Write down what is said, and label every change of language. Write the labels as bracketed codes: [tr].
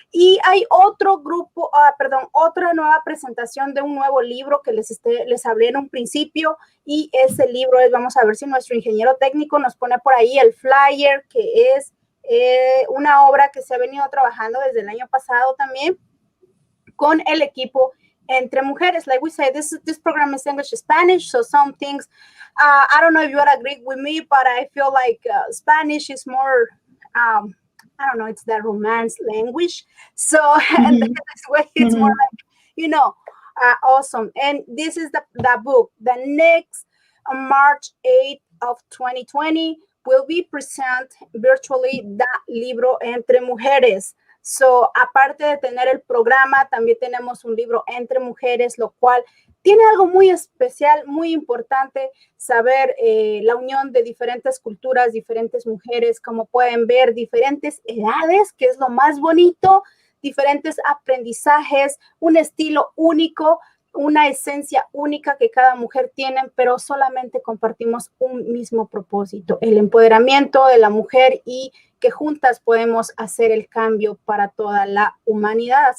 [es] Y hay otro grupo, otra nueva presentación de un nuevo libro que les hablé en un principio, y ese libro es, vamos a ver si nuestro ingeniero técnico nos pone por ahí el flyer, que es una obra que se ha venido trabajando desde el año pasado también con el equipo Entre Mujeres. [en] Like we say, this program is English to Spanish, so some things, I don't know if you would agree with me, but I feel like Spanish is more, I don't know, it's that romance language. So and this way it's more like, you know, awesome. And this is the book. The next March 8th of 2020 will be present virtually the libro Entre Mujeres. [es] So, aparte de tener el programa, también tenemos un libro Entre Mujeres, lo cual tiene algo muy especial, muy importante, saber la unión de diferentes culturas, diferentes mujeres, como pueden ver, diferentes edades, que es lo más bonito, diferentes aprendizajes, un estilo único, una esencia única que cada mujer tiene, pero solamente compartimos un mismo propósito, el empoderamiento de la mujer, y que juntas podemos hacer el cambio para toda la humanidad.